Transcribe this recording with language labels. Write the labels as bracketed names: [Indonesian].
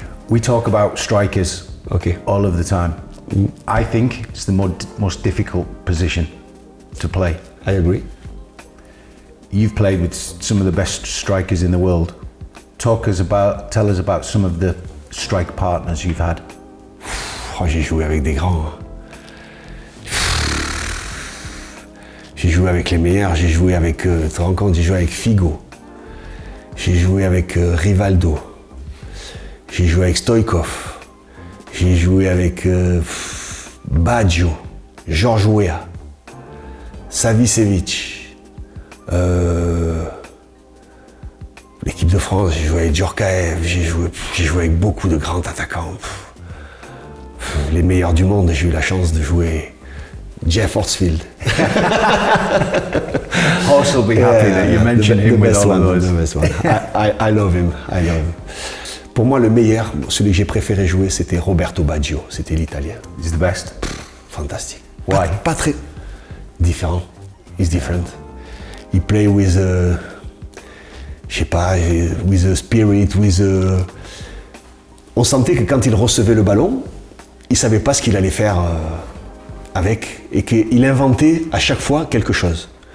[English] We talk about strikers all of the time. I think it's the most difficult position to play. I agree. You've played with some of the best strikers in the world. Tell us about some of the strike partners you've had. [French] Oh, j'ai joué avec des grands. J'ai joué avec les meilleurs, j'ai joué avec, tu te rends compte, j'ai joué avec Figo. J'ai joué avec Rivaldo. J'ai joué avec Stoïkov. J'ai joué avec Baggio, Georges Weah, Savicevic. L'équipe de France, j'ai joué avec Djorkaeff, j'ai joué avec beaucoup de grands attaquants. Les meilleurs du monde, j'ai eu la chance de jouer Jeff Horsfield. [English] Horst will be happy that you mentioned him with all of those. The best one. I love him. I love him. [French] Pour moi, le meilleur, celui que j'ai préféré jouer, c'était Roberto Baggio. C'était l'Italien. [English] He's the best. [French] Fantastique. [English] Why? [French] Pas très différent. [English] He's different. He play with a, [French] je sais pas, [English] with a spirit, with a... [French] On sentait que quand il recevait le ballon, il savait pas ce qu'il allait faire avec, et qu'il inventait à chaque fois quelque chose.